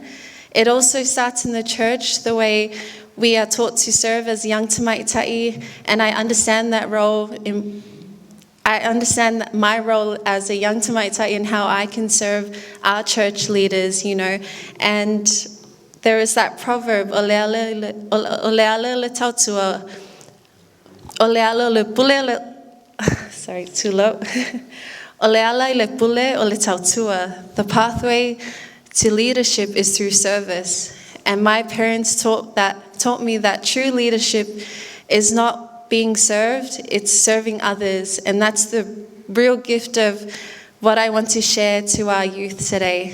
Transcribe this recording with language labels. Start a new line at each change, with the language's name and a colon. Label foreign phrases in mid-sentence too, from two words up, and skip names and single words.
English: It also starts in the church, the way we are taught to serve as young Tuuainafua, and I understand that role. I understand my role as a young Tuuainafua and how I can serve our church leaders, and there is that proverb,
Samoan: oleala le tautua, oleala le pule,
English: sorry, too low.
Samoan: Oleala le pule o le tautua.
English: The pathway to leadership is through service. And my parents taught me that true leadership is not being served, it's serving others. And that's the real gift of what I want to share to our youth today.